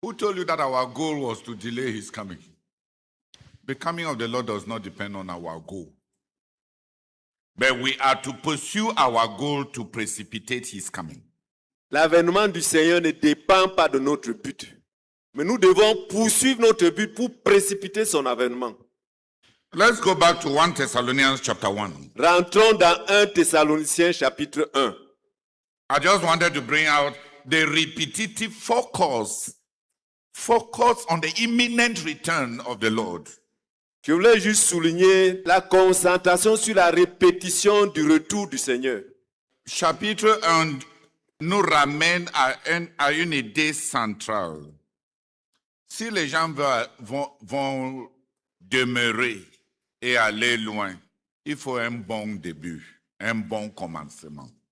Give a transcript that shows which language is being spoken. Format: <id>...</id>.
<en>Who told you that our goal was to delay his coming? The coming of the Lord does not depend on our goal. But we are to pursue our goal to precipitate his coming.</en> <fr>L'avènement du Seigneur ne dépend pas de notre but. Mais nous devons poursuivre notre but pour précipiter son avènement.</fr> <en>Let's go back to 1 Thessalonians chapter 1.</en> <fr>Rentrons dans 1 Thessaloniciens chapitre 1.</fr> <en>I just wanted to bring out the repetitive focus on the imminent return of the Lord.</en> <fr>Je voulais juste souligner la concentration sur la répétition du retour du Seigneur. Chapitre 1 nous ramène à une idée centrale. Si les gens vont demeurer et aller loin, il faut un bon début, un bon commencement.</fr>